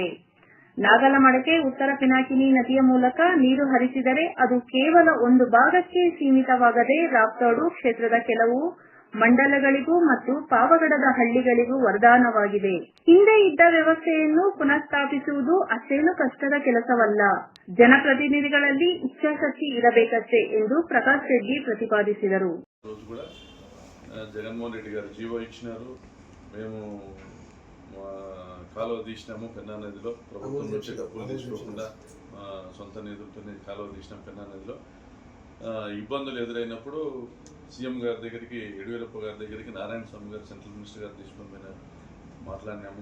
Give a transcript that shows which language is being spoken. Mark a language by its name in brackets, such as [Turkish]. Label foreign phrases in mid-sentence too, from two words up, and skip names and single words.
[Kannada] ನಾಗಲಮಡಕೆ ಉತ್ತರ ಪಿನಾಕಿನಿ ನದಿಯ ಮೂಲಕ ನೀರು ಹರಿಸಿದರೆ ಅದು ಕೇವಲ ಒಂದು ಭಾಗಕ್ಕೆ ಸೀಮಿತವಾಗದೆ ರಾಪ್ತಾಡು ಕ್ಷೇತ್ರದ ಕೆಲವು ಮಂಡಲಗಳಿಗೂ ಮತ್ತು ಪಾವಗಡದ ಹಳ್ಳಿಗಳಿಗೂ ವರದಾನವಾಗಿದೆ. ಹಿಂದೆ ಇದ್ದ ವ್ಯವಸ್ಥೆಯನ್ನು ಪುನಃಸ್ಥಾಪಿಸುವುದು ಅಷ್ಟೇನು ಕಷ್ಟದ ಕೆಲಸವಲ್ಲ. ಜನಪ್ರತಿನಿಧಿಗಳಲ್ಲಿ ಇಚ್ಛಾಶಕ್ತಿ ಇರಬೇಕಷ್ಟೇ ಎಂದು ప్రకాష్ రెడ్డి ప్రతిపాదిಸಿದರು. [Telugu] జగన్మోహన్ రెడ్డి గారు జీవో ఇచ్చినారు. మేము కాలువ తీసినాము పెన్నా నదిలో, ప్రభుత్వం నుంచి డబ్బులు తీసుకోకుండా సొంత నిధులతో కాలువ తీసినాం పెన్నా నదిలో. ఇబ్బందులు ఎదురైనప్పుడు సీఎం గారి దగ్గరికి, యడియూరప్ప గారి దగ్గరికి నారాయణ స్వామి గారు [English] central minister [Telugu] గారు తీసుకొని పోయినారు, మాట్లాడినాము.